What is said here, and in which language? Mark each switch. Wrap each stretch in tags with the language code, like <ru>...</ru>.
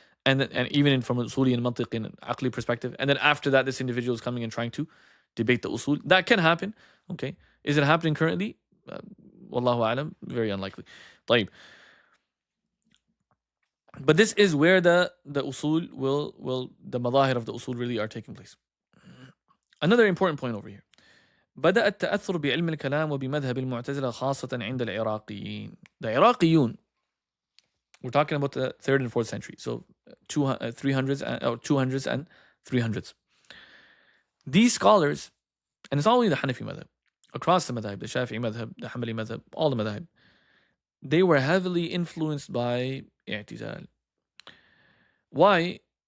<en>And even from an usuli and mantiq and aqli perspective. And then after that, this individual is coming and trying to debate the usul. That can happen. Okay. Is it happening currently? Wallahu alam, very unlikely.</en> <ar>طيب.</ar> <en>But this is where the usul the madahir of the usul really are taking place. Another important point over here.</en> <ar>بدأ التأثر بعلم الكلام وبمذهب المعتزلة خاصة عند العراقيين.</ar> <en>The Iraqiyun, we're talking about the 3rd and 4th century, so 300s and 300s. These scholars, and it's not only the Hanafi madhab, across the madhab, the Shafi'i madhab, the Hanbali madhab, all the madhab, they were heavily influenced by i'tizal. Why?</en>